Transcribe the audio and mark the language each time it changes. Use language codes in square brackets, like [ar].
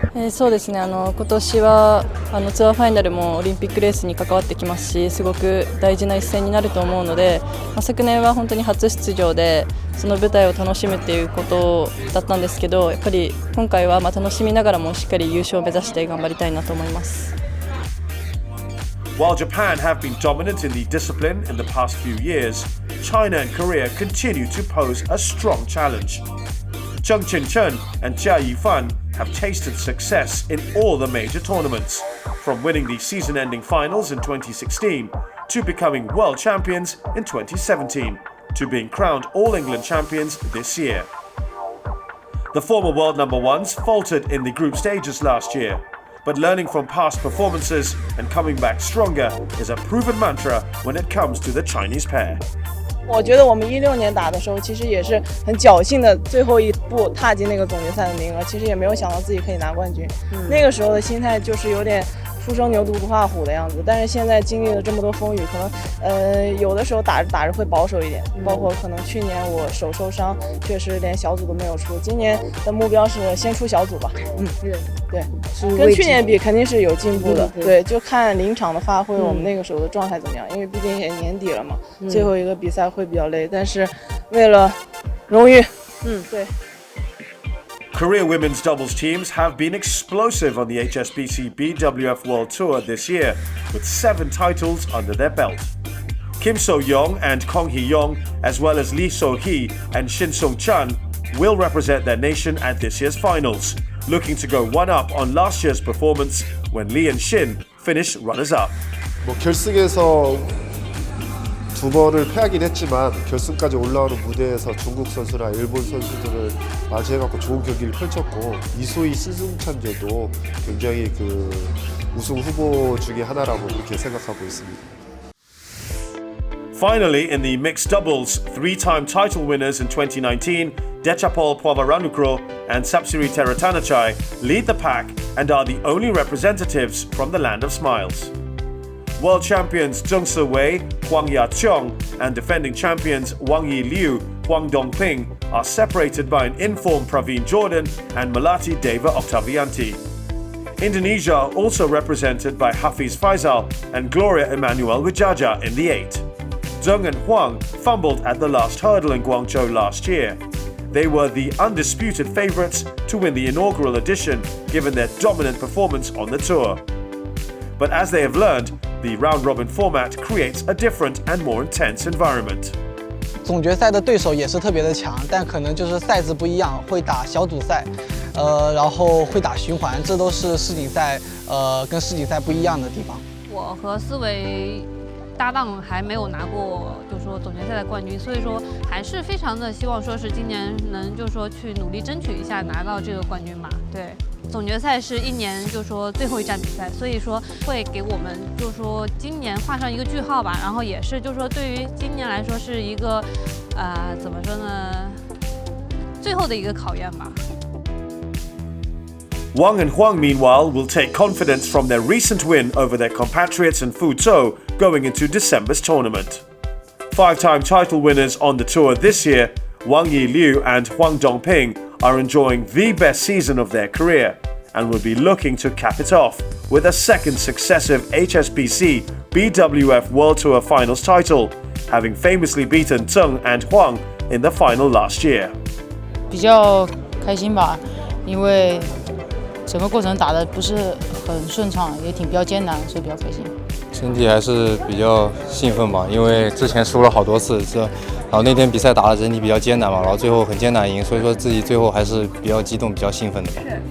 [ja] そうですね、今年はツアーファイナルもオリンピックレースに関わってきますし、すごく大事な一戦になると思うので、昨年は本当に初出場でその舞台を楽しむということだったんですけど、やっぱり今回は楽しみながらもしっかり優勝を目指して頑張りたいなと思います。 [en] While Japan have been dominant in the discipline in the past few years, China and Korea continue to pose a strong challenge. Chung Chin-chun and Jia Yifan have tasted success in all the major tournaments, from winning the season-ending finals in 2016 to becoming world champions in 2017 to being crowned All England champions this year. The former world number ones faltered in the group stages last year, but learning from past performances and coming back stronger is a proven mantra when it comes to the Chinese pair. [zh] 我觉得我们16年打的时候，其实也是很侥幸的，最后一步踏进那个总决赛的名额，其实也没有想到自己可以拿冠军。那个时候的心态就是有点初生牛犊不怕虎的样子，但是现在经历了这么多风雨，可能有的时候打着会保守一点，包括可能去年我手受伤，确实连小组都没有出，今年的目标是先出小组吧。对，跟去年比肯定是有进步的。对，就看临场的发挥，我们那个时候的状态怎么样，因为毕竟也年底了嘛，最后一个比赛会比较累，但是为了荣誉，对。 [en] Korea women's doubles teams have been explosive on the HSBC BWF World Tour this year, with 7 titles under their belt. Kim So-young and Kong Hee-young, as well as Lee So-hee and Shin Sung-chan, will represent their nation at this year's finals, looking to go one up on last year's performance when Lee and Shin finished runners-up. [ko] 결승에서 두 번을 패하긴 했지만 결승까지 올라오는 무대에서 중국 선수나 일본 선수들을 맞이해갖고 좋은 경기를 펼쳤고, 이소희 신승찬제도 굉장히 우승 후보 중에 하나라고 그렇게 생각하고 있습니다. [en] Finally, in the mixed doubles, 3-time title winners in 2019, Dechapol Povaranukro and Sapsiri Terathanachai lead the pack and are the only representatives from the Land of Smiles. World champions Zheng Se-wei, Huang Ya-cheong, and defending champions Wang Yi-liu, Huang Dongping are separated by an informed Praveen Jordan and Melati Deva Octavianti. Indonesia are also represented by Hafiz Faisal and Gloria Emmanuel Wijaja in the 8. Zheng and Huang fumbled at the last hurdle in Guangzhou last year. They were the undisputed favourites to win the inaugural edition, given their dominant performance on the tour. But as they have learned, the round-robin format creates a different and more intense environment. [zh] 总决赛的对手也是特别的强，但可能就是赛制不一样，会打小组赛，然后会打循环，这都是世锦赛跟世锦赛不一样的地方。我和思维搭档还没有拿过，就是说总决赛的冠军，所以说还是非常的希望说是今年能就是说去努力争取一下拿到这个冠军吧。对，总决赛是1年就是说最后一站比赛，所以说会给我们就是说今年画上一个句号吧。然后也是就是说对于今年来说是一个怎么说呢，最后的一个考验吧。 [en] Wang and Huang, meanwhile, will take confidence from their recent win over their compatriots in Fuzhou going into December's tournament. 5-time title winners on the tour this year, Wang Yi-liu and Huang Dongping are enjoying the best season of their career and will be looking to cap it off with a second successive HSBC BWF World Tour Finals title, having famously beaten Zheng and Huang in the final last year. [zh] 比较开心吧，因为整个过程打得不是很顺畅，也比较艰难，所以比较开心。身体还是比较兴奋吧，因为之前输了好多次，然后那天比赛打得整体比较艰难嘛，然后最后很艰难赢，所以说自己最后还是比较激动、比较兴奋的吧。